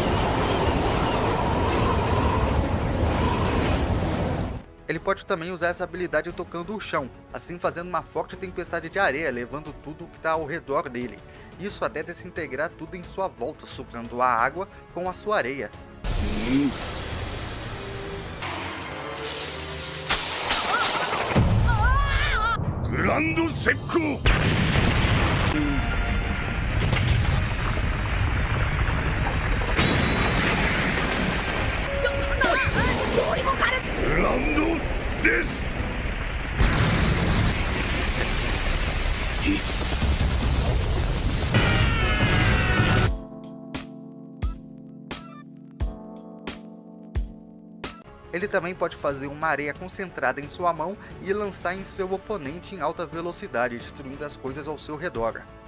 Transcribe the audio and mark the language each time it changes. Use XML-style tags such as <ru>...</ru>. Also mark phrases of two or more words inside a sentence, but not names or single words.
<pt>Ele pode também usar essa habilidade tocando o chão, assim fazendo uma forte tempestade de areia, levando tudo que está ao redor dele. Isso até desintegrar tudo em sua volta, sugando a água com a sua areia.</pt> <ja>グランド石膏。グランドです。</ja> <pt>Ele também pode fazer uma areia concentrada em sua mão e lançar em seu oponente em alta velocidade, destruindo as coisas ao seu redor.</pt>